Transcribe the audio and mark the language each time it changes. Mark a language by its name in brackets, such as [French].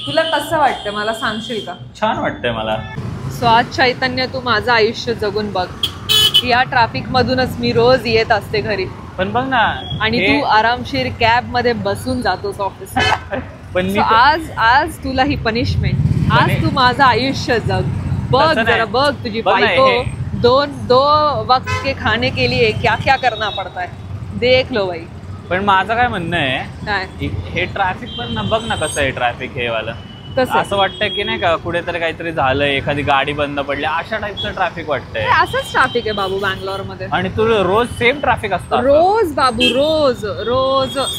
[Marathi] तुला कसं वाटतं मला सांगशील का? छान वाटतंय मला. सो आज चैतन्य तू माझं आयुष्य जगून बघ. या ट्रॅफिक मधूनच मी रोज येत असते घरी. पण बघ ना. आणि तू आरामशीर कॅब मध्ये बसून जातोस ऑफिसला. पण आज तुला ही पनिशमेंट. आज तू माझं आयुष्य जग. बघ जरा बघ तुझी बायको [Hindi] दो वक्त के खाने के लिए क्या क्या करना पड़ता है. देख लो भाई. [Marathi] पण माझं काय म्हणणं आहे हे ट्रॅफिक पण ना बघ ना कसं आहे ट्रॅफिक हे वाला. असं वाटतंय की नाही का कुठेतरी काहीतरी झालंय, एखादी गाडी बंद पडली, अशा टाईपचं ट्रॅफिक वाटतंय. असंच ट्रॅफिक आहे बाबू बँगलोर मध्ये. आणि तू रोज सेम ट्रॅफिक असतं. रोज बाबू रोज.